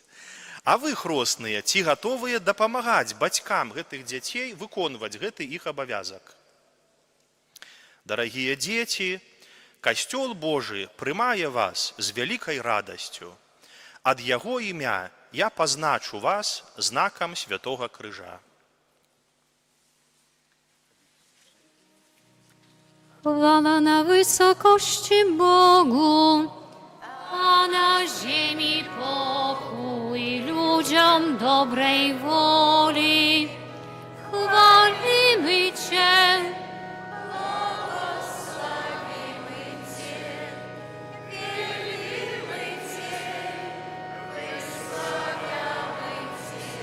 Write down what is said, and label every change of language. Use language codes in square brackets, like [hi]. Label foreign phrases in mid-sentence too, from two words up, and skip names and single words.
[be] А вы хросныя, ці гатовыя дапамагаць бацькам гэтых дзяцей выконваць гэты іх абавязак? Дарагія дзеці, касцёл Божы прымае вас з вялікай радасцю. Ад яго імя я пазначу вас знакам Святого Крыжа. [pl] Chwała na wysokości Bogu, a na ziemi pokój ludziom dobrej woli. Chwalimy Cię, błogosławimy Cię, wielbimy Cię, wysławiamy Cię.